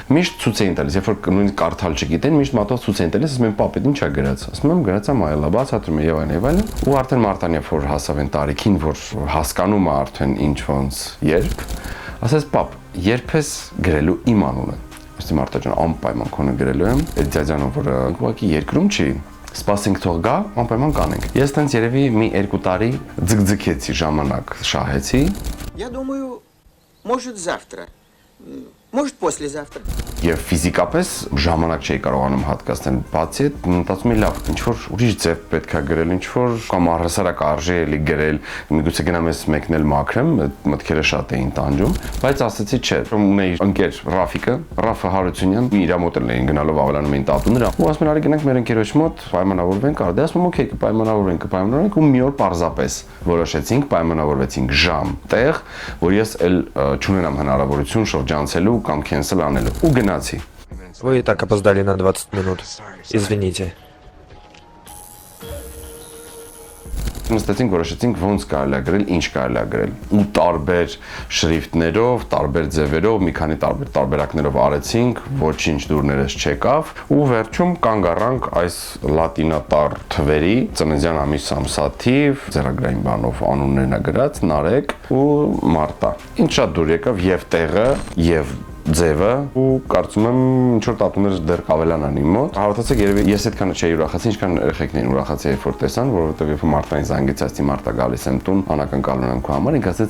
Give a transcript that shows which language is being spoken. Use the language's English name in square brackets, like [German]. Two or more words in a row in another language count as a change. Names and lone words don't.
[Armenian] միշտ ցույց էին տալիս, երբ որ նույնիսկ կարդալ չգիտեն, միշտ մատով ցույց էին տալիս, ասում են պապետ ինչա գրած, ասում եմ գրածա Մայլա, բացատրում եմ եւ այլն, ու արդեն Մարտան երբ որ հասավ այն տարիքին, որ հասկանում է արդեն ինչ ոնց երբ, ասես պապ, երբ ես գրելու իմ անունը Մարտա ջան, անպայման քոնը գրելու եմ, այդ ձյաձյանը, որը ուղղակի երկրում չի, Սպասենք թող գա, անպայման կանենք։ Ես տենց երևի մի 2 տարի ձգձգեցի ժամանակ, շահեցի։ [Russian] Я думаю, может завтра, может послезавтра. [Armenian] Եվ ֆիզիկապես ժամանակ չէի կարողանում հատկացնել, բացի այդ մտածում էի լավ, ինչ որ ուրիշ ձև պետքա գրել, ինչ որ կամ առհասարակ արժի էլի գրել, միգուցե գնամ ես մեկնել մաքրեմ, մտքերը շատ էին տանջում, բայց ասացի չէ, ունեի ընկեր Ռաֆը Հարությունյան, իր մոտ էին գնալով ավելանում էին տատուները, ու ասում են արի գնանք մեր ընկերոջ մոտ, պայմանավորվենք, արդյոք ասում եմ օքեյ, կպայմանավորվենք, ու մի օր պարզապես որոշեցինք, պայմանավորվեցինք ժամ, տեղ, որ ես էլ չունենամ հնարավորություն շրջանցելու կամ քենսել անելու ու գնացի։ [Russian] Вы и так опоздали на 20 минут. Извините. [Armenian] Նստեցինք, որոշեցինք ոնց կարելի է գրել, ինչ կարելի է գրել։ Ու տարբեր շրիֆտներով, տարբեր ձևերով, մի քանի տարբերակներով արեցինք, ոչինչ դուրներս չեկավ, ու վերջում կանգ առանք այս լատինատար թվերի, ծննդյան ամիս ամսաթիվ, ձեռագրային բանով անուններն է գրած, Նարեկ ու Մարտա։ Ինչ շատ դուր եկավ եւ տեղը, եւ ձևը ու կարծում եմ ինչ որ տատուներ դեռ կավելանան իմ մոտ։ Հավատացեք, երևի ես այդքան չէի ուրախացի, ինչքան երեխեքներին ուրախացի, երբ որ տեսան, որովհետև երբ Մարտային զանգեցացի, Մարտա գալիս եմ տուն, անակնկալում եմ քո համար, ինքը ասաց.